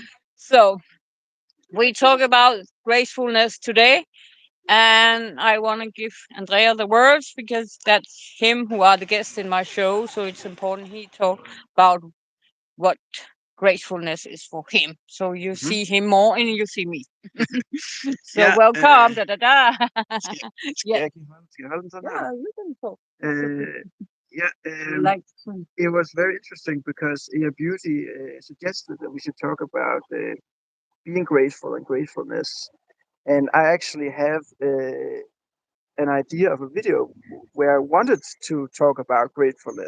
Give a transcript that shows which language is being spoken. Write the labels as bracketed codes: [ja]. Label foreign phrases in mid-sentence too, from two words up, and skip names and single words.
[en] So we talk about gracefulness today, and I want to give Andrea the words because that's him who are the guests in my show. So it's important he talk about what gracefulness is for him. So you Mhm. see him more and you see me. So [da] Ja, [en] welcome. Da da da. [da] skal, skal [en] Yeah. [da] jeg give hånd? Skal jeg holde den sådan her? [en] Yeah, you can talk. Uh, yeah, Like it was very interesting because Ia Beauty suggested that we should talk about being grateful and gratefulness. And I actually have an idea of a video where I wanted to talk about gratefulness.